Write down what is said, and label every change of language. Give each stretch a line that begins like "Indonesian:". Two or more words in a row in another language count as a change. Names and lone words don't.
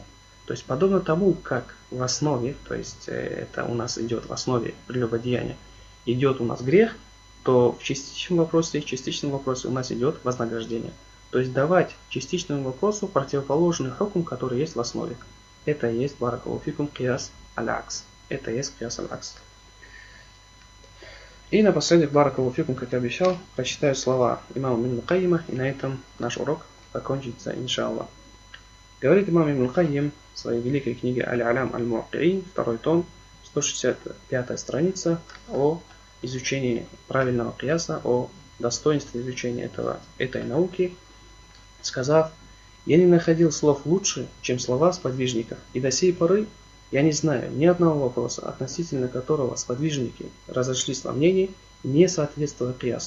Russian: То есть подобно тому, как в основе, то есть это у нас идет в основе прелюбодеяния, идет у нас грех, то в частичном вопросе у нас идет вознаграждение. То есть давать частичному вопросу противоположный хукм, который есть в основе. Это и есть
Arabic: بارك الله فيكم قياس العكس.
Russian: Это и есть
Arabic: قياس العكس.
Russian: И напоследок,
Arabic: بارك الله فيكم,
Russian: как я обещал, прочитаю слова имама Ибн Кайима, и на этом наш урок закончится, иншаллах. Говорит имам Ибн Кайим в своей великой книге Аль-Алям Аль-Муаккиин, 2 том, 165 страница, о изучении правильного кияса, о достоинстве изучения этой науки, сказав: «Я не находил слов лучше, чем слова сподвижников, и до сей поры я не знаю ни одного вопроса, относительно которого сподвижники разошлись во мнении, не соответствуя киясу.